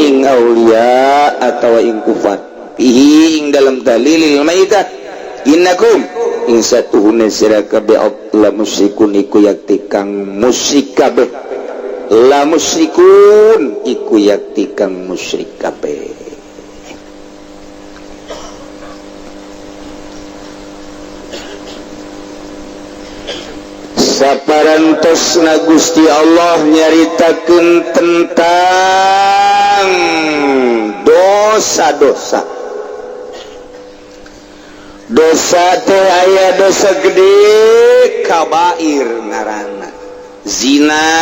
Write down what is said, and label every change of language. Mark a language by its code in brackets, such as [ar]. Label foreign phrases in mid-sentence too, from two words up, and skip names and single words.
[jv] ing aulia atawa ing kufar fihi ing dalem [ar] تهليل الميت [jv] innakum ing satuhune sira kabeh [ar] لمشركون [jv] iku yakti kang musyrik kabeh [ar] لمشركون [jv] iku yakti kang musyrik kabeh [su] saparantosna Gusti Allah nyaritakeun tentang dosa-dosa dosa teh aya dosa gede kabair ngaranna zina